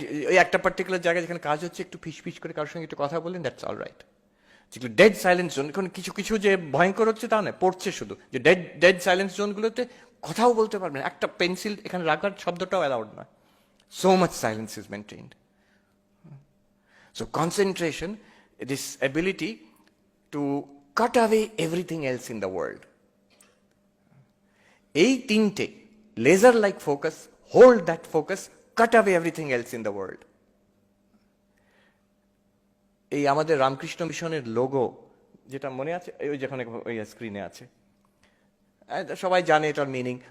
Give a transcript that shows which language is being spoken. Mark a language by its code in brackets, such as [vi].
[bn] ওই একটা পার্টিকুলার জায়গায় যেখানে কাজ হচ্ছে, একটু ফিস করে কারোর সঙ্গে একটু কথা বললেন, দ্যাটস অল রাইট। যেগুলো ডেড সাইলেন্স জোন, এখন কিছু কিছু যে ভয়ঙ্কর হচ্ছে তা নয়, পড়ছে শুধু, যে ডেড সাইলেন্স জোনগুলোতে কথাও বলতে পারবেন, একটা পেন্সিল এখানে রাখার শব্দটাও অ্যালাউড নয়। [en] So much silence is maintained. So concentration, this ability to cut away everything else in the world। এই তিনটে, laser like focus, hold that focus, cut away everything else in the world. [bn] এই আমাদের রামকৃষ্ণ মিশনের logo, যেটা মনে আছে, ওই যেখানে ওই স্ক্রিনে আছে, সবাই জানে এটার মিনিং।